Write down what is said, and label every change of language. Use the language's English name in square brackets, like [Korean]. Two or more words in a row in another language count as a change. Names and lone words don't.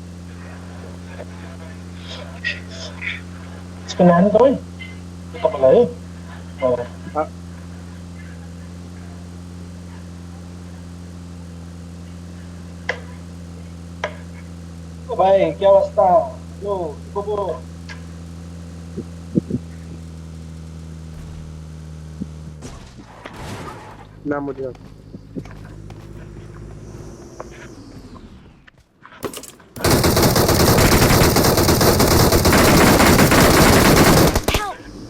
[Indonesian] Sebenarnya tuh, kita mulai. Baik, [Hindi] क्या अवस्था? Yo, Bobo. [Bangla] নাম বলি [English] Help!